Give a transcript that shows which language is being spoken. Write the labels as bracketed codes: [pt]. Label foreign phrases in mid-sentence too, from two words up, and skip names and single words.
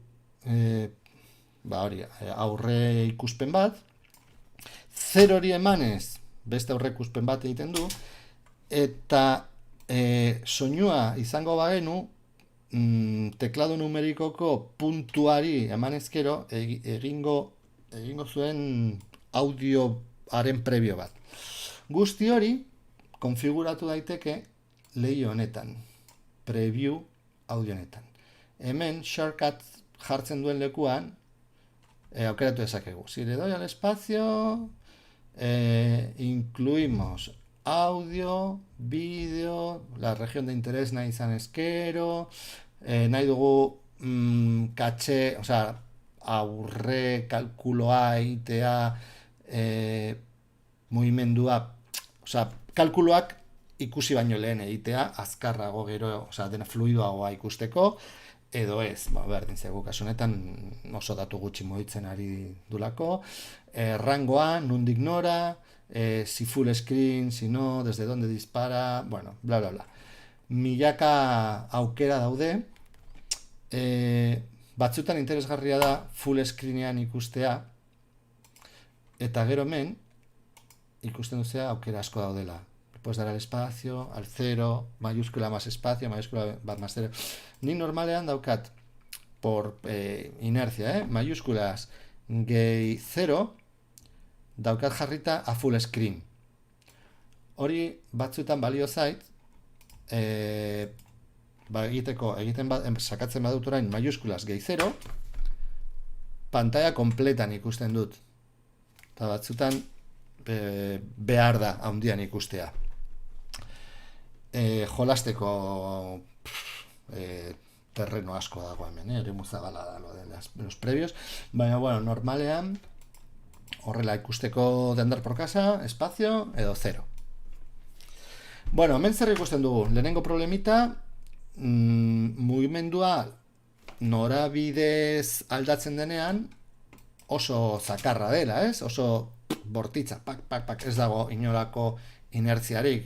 [eu] aurre ikuspen bat, 0 hori emanez beste aurre ikuspen bat egiten du, eta soinua izango bagenu teklado numerikoko puntuari emanezkero egingo zuen audioaren prebio bat. Guzti hori konfiguratu daiteke leiho honetan, [en] preview audio [eu] honetan. Hemen shortcut jartzen duen lekuan aukeratu dezakegu. [es] Si le doy al espacio, incluimos audio, vídeo, la región de interés [eu] nahi izan ezkero, nahi dugu caché, aurre kalkuloa egitea, mugimendua, kalkuloak ikusi baino lehen egitea, azkarrago gero, dena fluidoagoa ikusteko, edo ez, berdin zego, kasu honetan oso datu gutxi mugitzen ari dulako, rangoa, nundik nora, [es] si [en] full screen, [es] si no, desde donde dispara, bla, bla, bla. [eu] Milaka aukera daude, batzutan interesgarria da [en] full screenean [eu] ikustea, eta gero hemen, ikusten duzea aukera asko daudela. [es] Puedes dar al espacio, al cero, mayúscula más espacio, mayúscula más cero. [eu] Ni normalean daukat, [es] por inercia, mayúsculas gehi cero, [eu] daukat jarrita a [en] full screen. [eu] Hori batzutan balio zait, sakatzen badut orain mayúsculas gehi cero, [es] pantalla kompletan [eu] ikusten dut. Eta batzutan behar da handian ikustea. Jolasteko terreno asko dago hemen, eremu zabala da [es] lo de los previos, [eu] baina bueno, normalean horrela ikusteko [es] dendar por casa, [eu] espazio edo zero. Bueno, hemen zer ikusten dugu, lehenengo problemita, mugimendua norabidez aldatzen denean oso zakarra dela, ez? Oso bortitza, pak, ez dago inolako inertziarik.